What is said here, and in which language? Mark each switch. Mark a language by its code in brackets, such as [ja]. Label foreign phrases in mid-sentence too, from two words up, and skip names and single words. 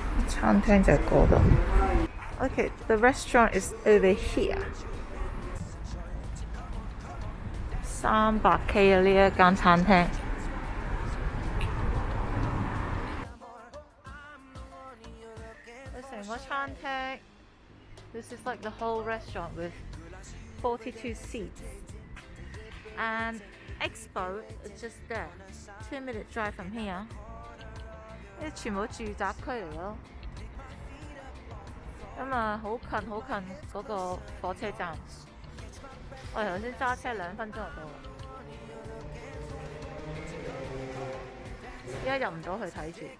[yue] 餐廳就係嗰度。 [en] Okay, the restaurant is over here. [yue] 300K 啊！呢一間餐廳。成個餐廳 [en] ，this is like the whole restaurant with 42 seats. And expo is just there, 2-minute drive from here. [yue] 呢啲全部住宅區嚟咯。咁啊，好近嗰個火車站。我哋頭先揸車2分鐘就到啦。依家入唔到去睇住。